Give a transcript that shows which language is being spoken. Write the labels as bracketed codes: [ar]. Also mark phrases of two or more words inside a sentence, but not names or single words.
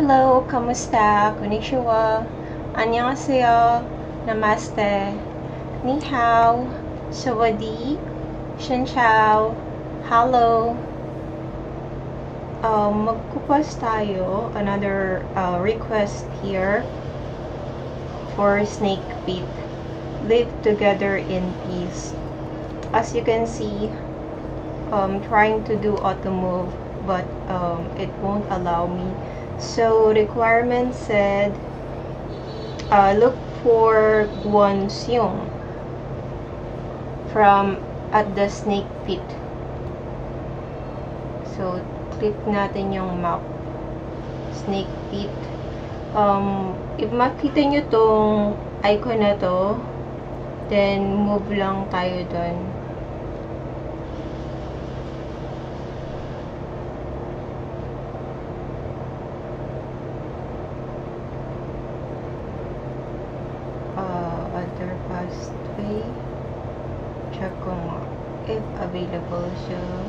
[en] Hello, kamusta? Konnichiwa. Annyeonghaseyo. Namaste. Ni hao. Sawadi. Shinchao. Hello. [tl] Magkupas tayo. [en] Another request here for Snake Pit. Live together in peace. As you can see, trying to do auto move, but it won't allow me. So requirement said, look for Guanxing from at the Snake Pit. [tl] So click natin yung map, Snake Pit. If makita nyo tong icon na to, then move lang tayo dun. [en] Other pathway, [tl] check ko nga if available siya.